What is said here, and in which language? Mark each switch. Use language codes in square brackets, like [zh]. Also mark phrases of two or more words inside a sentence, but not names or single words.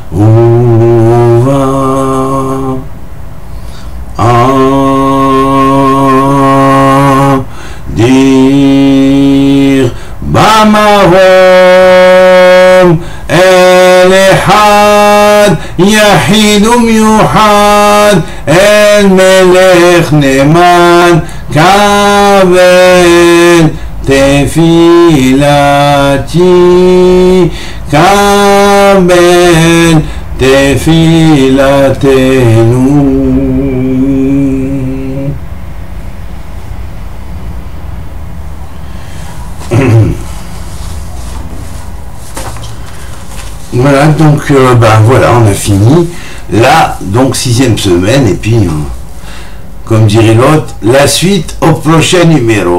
[he] דיר במרום אל אחד יחיד ומיוחד, אל מלך נאמן קבל תפילתי, קבל תפילתנו. [fr] Voilà, donc voilà, on a fini. Là, donc 6e semaine, et puis, comme dirait l'autre, la suite au prochain numéro.